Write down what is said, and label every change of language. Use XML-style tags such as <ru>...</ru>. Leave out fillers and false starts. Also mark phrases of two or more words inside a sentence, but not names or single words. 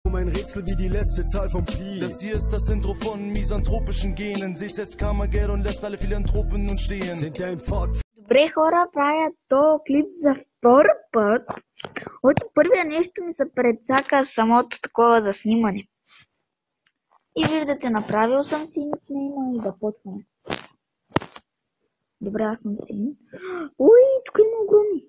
<de>Ein Rätsel wie die letzte Zahl von Pi. Das hier ist das Intro von misanthropischen Genen. Seht jetzt Carmageddon lässt alle Philanthropen nun stehen. Sind ein Fakt.</de> <bg>Добре, хора, правя то клип за втори път. От първия нещо ми се прецака самото такова за снимане. И виждате, направил съм си никнейма и да почваме. Добре, аз съм син. Уй, тук има огромни.</bg>